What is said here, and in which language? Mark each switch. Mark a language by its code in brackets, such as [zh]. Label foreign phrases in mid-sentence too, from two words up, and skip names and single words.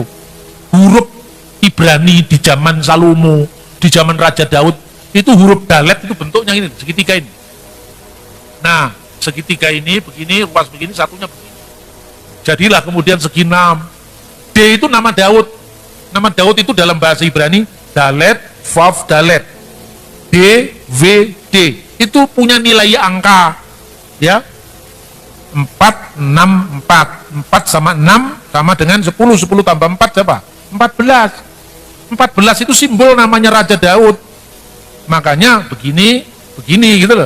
[id] Huruf Ibrani di zaman Salomo, di zaman Raja Daud, itu huruf dalet itu bentuknya ini, segitiga ini. Nah, segitiga ini begini, ruas begini, satunya begini. Jadilah kemudian segi 6. D itu nama Daud. Nama Daud itu dalam bahasa Ibrani dalet, vav, dalet. D, V, D. Itu punya nilai angka, ya. 4, 6, 4 sama 6 sama dengan 10 tambah 4 siapa? 14 itu simbol namanya Raja Daud. Makanya begini gitu loh.